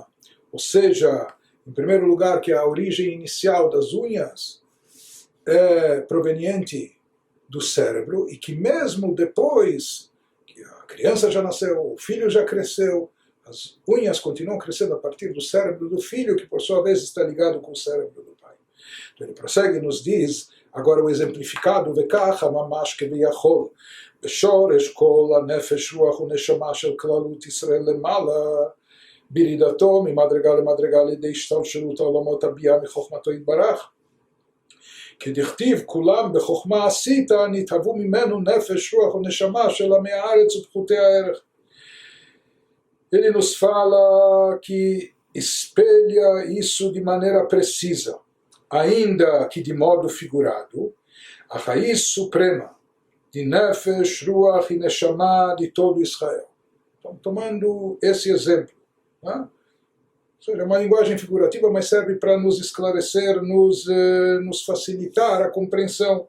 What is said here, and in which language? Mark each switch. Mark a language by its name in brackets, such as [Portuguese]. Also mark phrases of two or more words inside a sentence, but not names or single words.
[Portuguese] Ou seja, em primeiro lugar, que a origem inicial das unhas é proveniente do cérebro, e que mesmo depois que a criança já nasceu, o filho já cresceu, as unhas continuam crescendo a partir do cérebro do filho, que por sua vez está ligado com o cérebro do pai. Então ele prossegue e nos diz, agora o exemplificado, [Hebrew] וכך ממש כביכול, בשורש כל הנפש רוח ונשמה של כללות ישראל למעלה, בירידתו ממדרגה למדרגה על ידי השתלשלות העולמות הביאה מחוכמתו יתברך. כדכתיב כולם בחוכמה עשית, נתהוו ממנו נפש רוח ונשמה של עמי הארץ ופחותי הערך. [Portuguese] Ele nos fala que espelha isso de maneira precisa, ainda que de modo figurado, a raiz suprema de Nefesh, Ruach e Neshama de todo Israel. Então, tomando esse exemplo, né? Ou seja, é uma linguagem figurativa, mas serve para nos esclarecer, nos facilitar a compreensão.